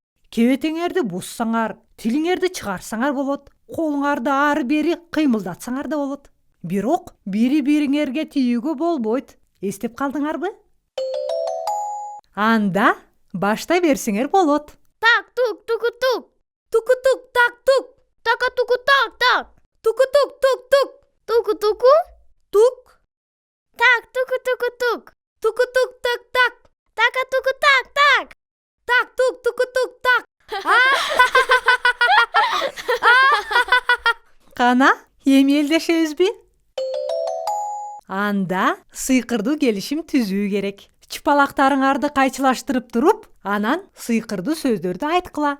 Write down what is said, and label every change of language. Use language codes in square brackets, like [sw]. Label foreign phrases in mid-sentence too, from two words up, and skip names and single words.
[ky] Кебетеңерди буссаңар, тилиңерди чыгарсаңар болот. Колуңарды ары бери кыймылдатсаңар да болот. Бирок бири-бириңерге тийүүгө болбойт. Эстеп калдыңарбы? Анда баштай берсеңер болот. Так тук туку тук. Туку тук так тук. Така туку так так. Туку тук тук тук. Туку туку тук. Так туку туку тук. Туку тук так так. Така туку так так. Так тук туку тук так. Кана, эми элдешебизби? Анда сыйкырдуу келишим түзүү керек. Чыпалактарыңарды кайчылаштырып туруп, анан сыйкырдуу сөздөрдү айткыла.